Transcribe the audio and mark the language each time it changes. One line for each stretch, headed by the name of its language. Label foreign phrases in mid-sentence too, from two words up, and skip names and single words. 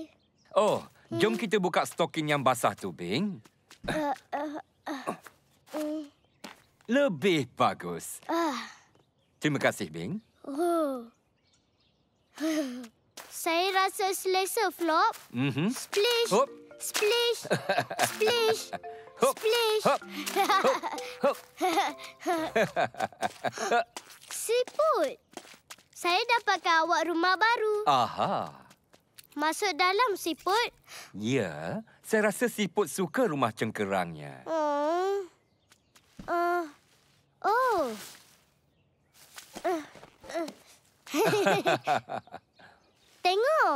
Malay: Oh, jom kita buka stokin yang basah tu, Bing. Lebih bagus. Terima kasih, Bing. Saya rasa selesa, Flop. Splish, Hop. splish, splish, Hop. splish. Hop. Hop. Siput. Saya dapatkan awak rumah baru. Aha. Masuk dalam, siput. Ya, saya rasa siput suka rumah cengkerangnya. Tengok.